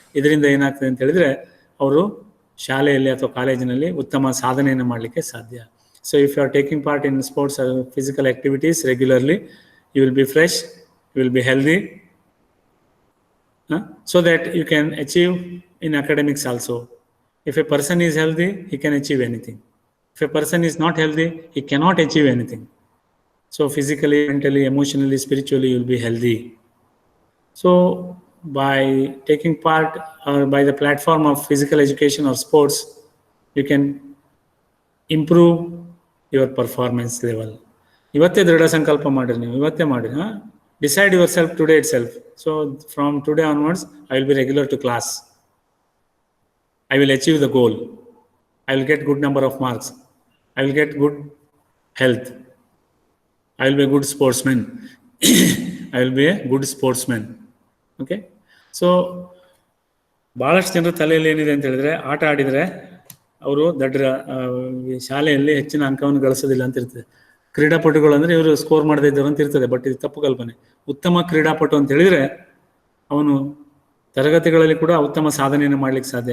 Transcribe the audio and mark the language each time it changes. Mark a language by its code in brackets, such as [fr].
[kn] ಇದರಿಂದ ಏನಾಗ್ತದೆ ಅಂತ ಹೇಳಿದ್ರೆ ಅವರು ಶಾಲೆಯಲ್ಲಿ ಅಥವಾ ಕಾಲೇಜಿನಲ್ಲಿ ಉತ್ತಮ ಸಾಧನೆಯನ್ನು ಮಾಡಲಿಕ್ಕೆ ಸಾಧ್ಯ. [en] So if you are taking part in sports physical activities regularly, you will be fresh, you will be healthy, so that you can achieve in academics also. If a person is healthy, he can achieve anything. If a person is not healthy, he cannot achieve anything. So physically, mentally, emotionally, spiritually, you will be healthy. So by taking part by the platform of physical education or sports, you can improve your performance level. [kn] ಇವತ್ತೇ ದೃಢ ಸಂಕಲ್ಪ ಮಾಡಿರಿ, ನೀವು ಇವತ್ತೇ ಮಾಡಿರಿ. [en] Decide yourself today itself. So from today onwards, I will be regular to class. I will achieve the goal. I will get good number of marks. I will get good health. I will be a good sportsman. I will be a good sportsman. Okay? [kn] So, ಭಾಳಷ್ಟು ಜನರ ತಲೆಯಲ್ಲಿ ಏನಿದೆ ಅಂತ ಹೇಳಿದ್ರೆ, ಆಟ ಆಡಿದರೆ ಅವರು ಶಾಲೆಯಲ್ಲಿ ಹೆಚ್ಚಿನ ಅಂಕವನ್ನು ಗಳಿಸೋದಿಲ್ಲ ಅಂತ ಇರ್ತದೆ. ಕ್ರೀಡಾಪಟುಗಳು ಅಂದರೆ ಇವರು ಸ್ಕೋರ್ ಮಾಡದೇ ಇದ್ದಾರೆ ಅಂತ ಇರ್ತದೆ. ಬಟ್ ಇದು ತಪ್ಪು ಕಲ್ಪನೆ. ಉತ್ತಮ ಕ್ರೀಡಾಪಟು ಅಂತ ಹೇಳಿದರೆ ಅವನು ತರಗತಿಗಳಲ್ಲಿ ಕೂಡ ಉತ್ತಮ ಸಾಧನೆಯನ್ನು ಮಾಡಲಿಕ್ಕೆ ಸಾಧ್ಯ.